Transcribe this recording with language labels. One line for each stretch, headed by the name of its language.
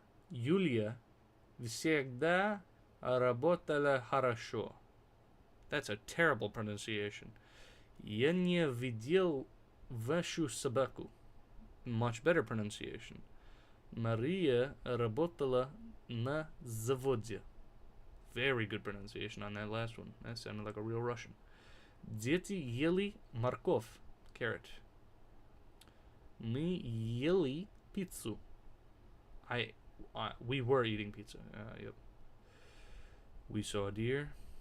Russian: Юлия всегда работала хорошо.
English: That's a terrible pronunciation.
Russian: Я не видел вашу собаку.
English: Much better pronunciation.
Russian: Мария работала на заводе.
English: Very good pronunciation on that last one. That sounded like a real Russian.
Russian: Дети ели морковь.
English: Carrot.
Russian: Мы ели пиццу.
English: We were eating pizza. Yep. We saw a deer.